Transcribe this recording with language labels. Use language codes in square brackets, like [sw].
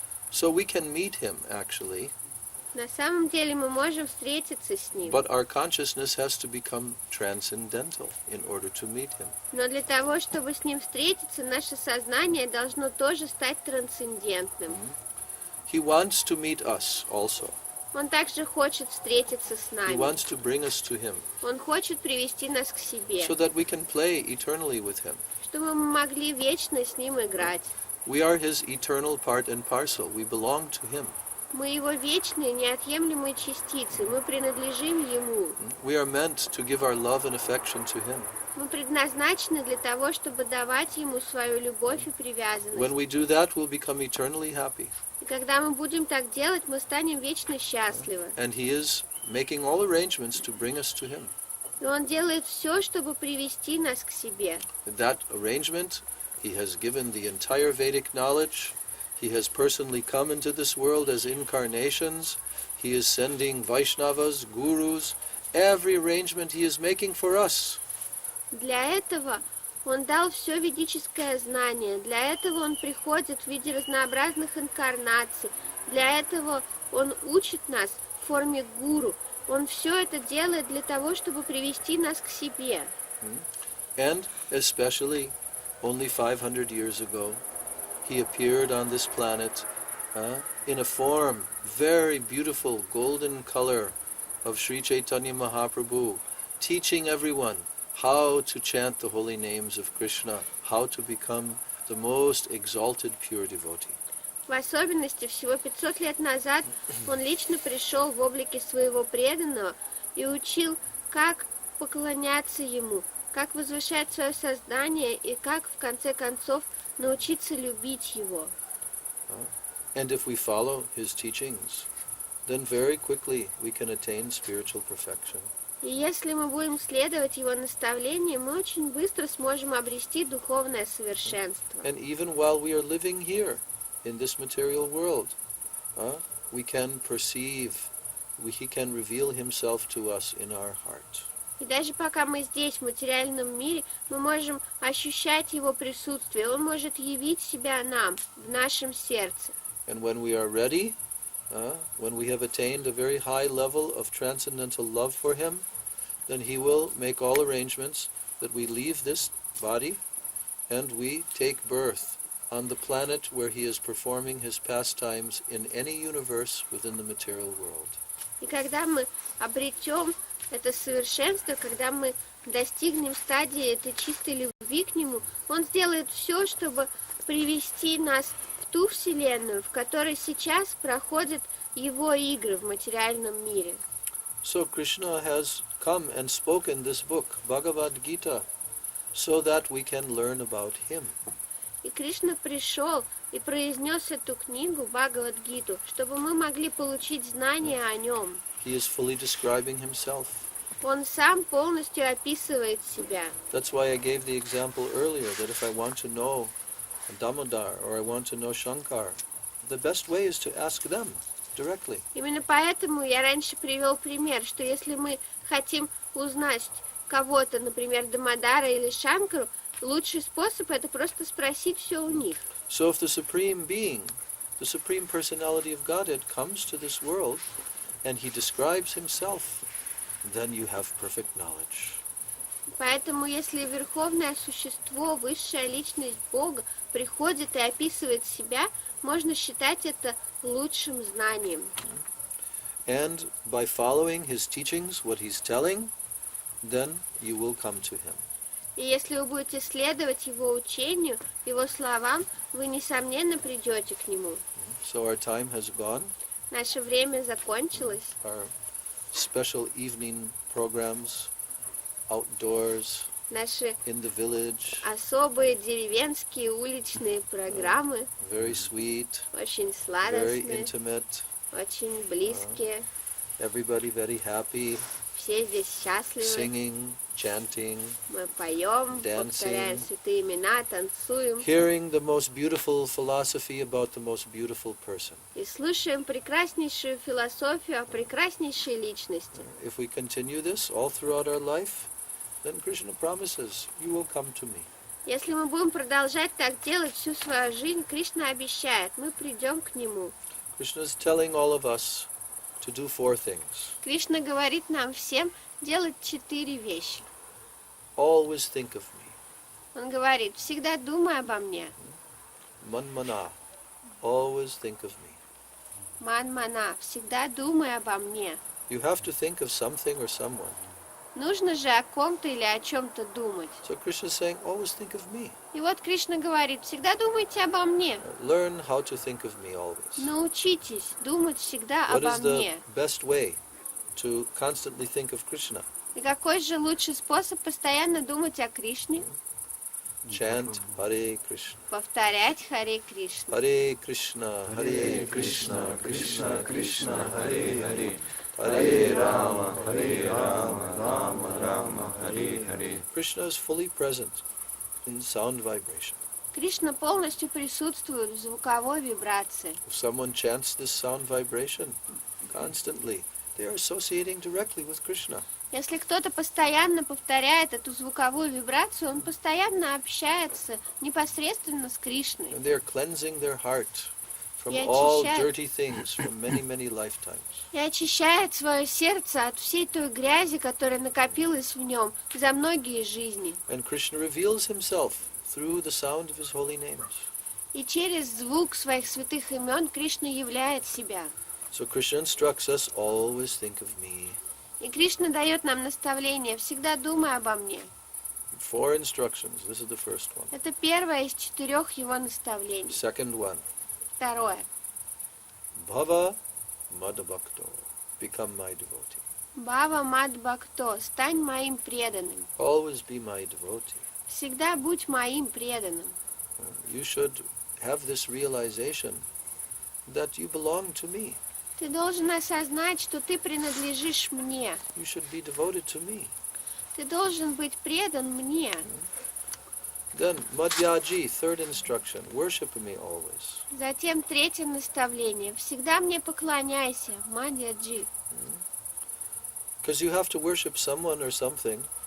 [en] So we can meet him, actually. [ru] На самом деле мы можем встретиться с ним. [en] But our consciousness has to become transcendental in order to meet him. [ru] Но для того, чтобы с ним встретиться, наше сознание должно тоже стать трансцендентным. [en] He wants to meet us also. [ru] Он также хочет встретиться с [en] He [ru] нами. [en] wants to bring us to him [ru] Он хочет привести нас к себе, [en] so that we can play eternally with him. [ru] чтобы мы могли вечно с ним играть. [en] We are his eternal part and parcel. We belong to him. [ru] Мы его вечные, неотъемлемые частицы. Мы принадлежим ему. [en] We are meant to give our love and affection to him. [ru] Мы предназначены для того, чтобы давать ему свою любовь и привязанность. [en] When we do that, we'll become eternally happy. [ru] И когда мы будем так делать, мы станем вечно счастливы. [en] And he is making all arrangements to bring us to him. [ru] И он делает все, чтобы привести нас к себе. [en] That arrangement, he has given the entire Vedic knowledge. He has personally come into this world as incarnations. He is sending Vaishnavas, gurus. Every arrangement he is making for us. [ru] Для этого он дал все ведическое знание. Для этого он приходит в виде разнообразных инкарнаций. Для этого он учит нас в форме гуру. Он все это делает для того, чтобы привести нас к себе. [en] And especially, only 500 years ago, he appeared on this planet in a form, very beautiful, golden color of Sri Chaitanya Mahaprabhu, teaching everyone how to chant the holy names of Krishna, how to become the most exalted pure devotee. [ru] В особенности, всего 500 лет назад он лично пришел в облике своего преданного и учил, как поклоняться ему, как возвышать свое сознание и как, в конце концов, научиться любить его. [en] And if we follow his teachings, then very quickly we can attain spiritual perfection. [ru] И если мы будем следовать его наставлениям, мы очень быстро сможем обрести духовное совершенство. [en] And even while we are living here in this material world, we can perceive, he can reveal himself to us in our heart. [ru] И даже пока мы здесь, в материальном мире, мы можем ощущать его присутствие. Он может явить себя нам, в нашем сердце. [en] And when we are ready, when we have attained a very high level of transcendental love for him, then he will make all arrangements that we leave this body and we take birth on the planet where he is performing his pastimes in any universe within the material world. [ru] И когда мы обретем это совершенство, когда мы достигнем стадии этой чистой любви к нему, он сделает все, чтобы привести нас в ту вселенную, в которой сейчас проходят его игры в материальном мире. [en] So Krishna has come and spoken this book, Bhagavad Gita, so that we can learn about him. [ru] И Кришна пришел и произнес эту книгу, Бхагавад-гиту, чтобы мы могли получить знания о нем. [en] He is fully describing himself. [ru] Он сам полностью описывает себя. [en] That's why I gave the example earlier that if I want to know Damodar or I want to know Shankar, the best way is to ask them directly. [ru] Именно поэтому я раньше привел пример, что если мы хотим узнать кого-то, например, Дамодара или Шанкару, лучший способ это просто спросить все у них. [en] So if the Supreme Being, the Supreme Personality of Godhead comes to this world and he describes himself, then you have perfect knowledge. [ru] Поэтому, если Верховное Существо, Высшая Личность Бога, приходит и описывает себя, можно считать это лучшим знанием. [en] And by following his teachings, what he's telling, then you will come to him. [ru] И если вы будете следовать его учению, его словам, вы, несомненно, придете к нему. [en] So our time has gone. [ru] Наше время закончилось. [en] Our special evening programs, outdoors, [ru] Наши [en] in the village, [ru] особые деревенские уличные программы, [en] very sweet, [ru] очень [en] very [ru] сладостные, [en] intimate, [ru] очень близкие. [en] everybody very happy, [ru] Все здесь счастливы. [en] singing, chanting, [ru] Мы поем, [en] dancing, [ru] повторяем святые имена, танцуем [en] hearing the most beautiful philosophy about the most beautiful person. [ru] и слушаем прекраснейшую философию о прекраснейшей личности. [en] If we continue this all throughout our life, then Krishna promises, you will come to me. [ru] Если мы будем продолжать так делать всю свою жизнь, Кришна обещает, мы придем к нему. [en] Krishna is telling all of us to do 4 things. [ru] Кришна говорит нам всем делать 4 вещи. [en] Always think of me. [ru] Он говорит, всегда думай обо мне. [en] Manmana, always think of me. [ru] Ман-мана, всегда думай обо мне. [en] You have to think of something or someone. [ru] Нужно же о ком-то или о чем-то думать. [en] So Krishna is saying, always think of me. [ru] И вот Кришна говорит, всегда думайте обо мне. [en] Learn how to think of me always. [ru] Научитесь думать всегда [en] What [ru] обо [en] is the [ru] мне. [en] best way to constantly think of Krishna? [ru] И какой же лучший способ постоянно думать о Кришне? [en] Chant Hare Krishna. [ru] Повторять Харе Кришна. [sa] Hare Krishna, Hare Krishna, Krishna Krishna, Hare Hare. Hare Rama, Rama Rama, Hare Hare. [en] Krishna is fully present in sound vibration. [ru] Кришна полностью присутствует в звуковой вибрации. [en] If someone chants this sound vibration constantly, they are associating directly with Krishna. [ru] Если кто-то постоянно повторяет эту звуковую вибрацию, он постоянно общается непосредственно с Кришной. [en] And they are cleansing their heart from [ru] И [en] all [ru] очищает- [en] dirty things from many, many lifetimes. [ru] И очищает свое сердце от всей той грязи, которая накопилась в нем за многие жизни. [en] And Krishna reveals himself through the sound of his holy names. [ru] И через звук своих святых имен Кришна являет себя. [en] So Krishna instructs us, always think of me. [ru] И Кришна дает нам наставление, всегда думай обо мне. [en] 4 instructions. This is the first one. [ru] Это первое из 4 его наставлений. [en] Second one. [ru] Второе. [sa] Bhava madbhakto. [en] Become my devotee. [sa] Бава Мадбхакто, [ru] стань моим преданным. [en] Always be my devotee. [ru] Всегда будь моим преданным. [en] You should have this realization that you belong to me. [ru] Ты должен осознать, что ты принадлежишь мне. [en] You should be devoted to me. [ru] Ты должен быть предан мне. [en] Then, Madhyaji, third instruction, worship me always. [ru] Затем третье наставление. Всегда мне поклоняйся, Мадьяджи. [en] Because you have to worship someone or something.